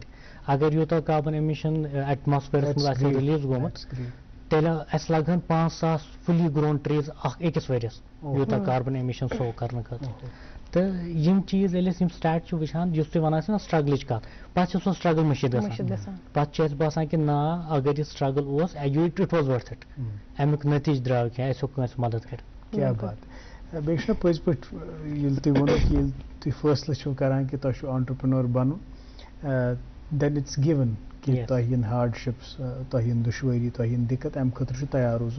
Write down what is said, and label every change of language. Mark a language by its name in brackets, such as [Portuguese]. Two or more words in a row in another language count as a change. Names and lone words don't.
[Kashmiri] اگر یوٗتاہ [English] carbon emission [Kashmiri] ایٹماسفیرس منٛز آسہِ رِلیٖز گوٚمُت تیٚلہِ اَسہِ لگہٕ 5,000 [English] fully grown trees [Kashmiri] أکِس ؤرِیَس یوٗتاہ [English] carbon emission [Kashmiri] سو کرنہٕ خٲطرٕ. تہٕ یِم چیٖز ییٚلہِ أسۍ یِم سٹیٹ چھِ وٕچھان یُس تُہۍ وَنان چھِو نا سٹرگلٕچ کتھ پتہٕ چھِ سۄ سٹرگل مٔشِد گژھان. پتہٕ چھُ اَسہِ باسان کہِ نا اگر یہِ سٹرگل اوس [English] it was worth it [Kashmiri] امیُک نٔتیٖجہٕ درٛاو کینٛہہ اَسہِ ہیوٚک کٲنٛسہِ مدد کٔرِتھ. کیٛاہ بات. بیٚیہِ چھُنہ پٔزۍ پٲٹھۍ ییٚلہِ تُہۍ ووٚنوُ کہِ ییٚلہِ تُہۍ فٲصلہٕ چھِو کران کہِ تۄہہِ چھُو آنٹرپرٛینور بنُن [English] then it's given [Kashmiri] کہِ تۄہہِ یِن ہاڈشِپٕس تۄہہِ یِن دُشوٲری تۄہہِ یِن دِقت اَمہِ خٲطرٕ چھُ تیار روزُن.